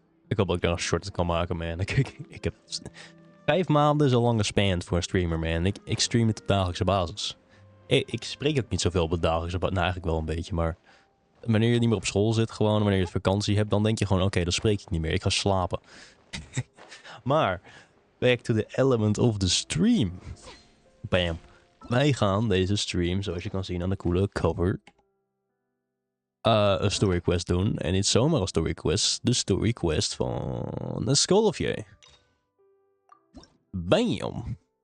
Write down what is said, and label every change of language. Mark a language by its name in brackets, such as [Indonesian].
[Dutch] Ik hoop dat ik daar een short kan maken, man. Ik heb 5 maanden is een lange span voor een streamer, man. Ik stream het op dagelijkse basis. Ik spreek ook niet zoveel op de dagelijkse basis. Nou, eigenlijk wel een beetje, maar wanneer je niet meer op school zit, gewoon wanneer je vakantie hebt, dan denk je gewoon, oké, dan spreek ik niet meer. Ik ga slapen. Maar, [English] back to the element of the stream. Bam. [Dutch] Wij gaan deze stream, zoals je kan zien aan de coole cover, een story quest doen. En niet zomaar een story quest. De story quest van Escoffier. Bam.